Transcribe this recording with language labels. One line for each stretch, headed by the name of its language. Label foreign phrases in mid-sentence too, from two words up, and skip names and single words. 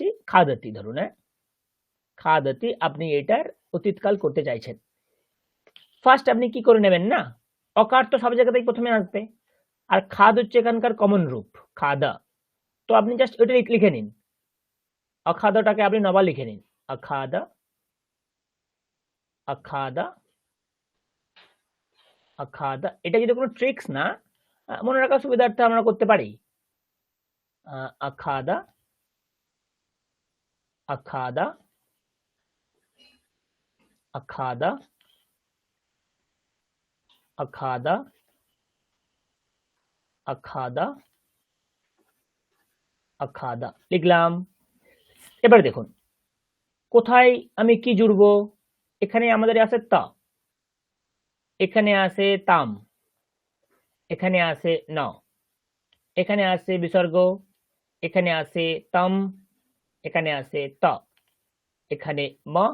Bangla: খাদতি, ধরুন, হ্যাঁ খাদতি, আপনি এটার অতীতকাল করতে চাইছেন। ফার্স্ট আপনি কি করে নেবেন না, অকার তো সব জায়গাতেই প্রথমে আসবে, আর খাদ হচ্ছে এখানকার কমন রূপ, খাদা, তো আপনি জাস্ট ওটা লিখে নিন, অখাদাটাকে আপনি নবার লিখে নিন অখাদা
Sanskrit: अखादा अखादा
Bangla: এটা কিন্তু কোনো ট্রিক্স না মনে রাখার সুবিধার্থে আমরা করতে পারি
Sanskrit: अखादा अखादा अखादा अखादा अखादा अखादा
Bangla: লিখলাম এবার দেখুন কোথায় আমি কি জুড়ব এখানে আমাদের আছে তা এখানে আছে তাম এখানে আছে ন এখানে আছে বিসর্গ এখানে আছে তাম এখানে আছে ত এখানে ম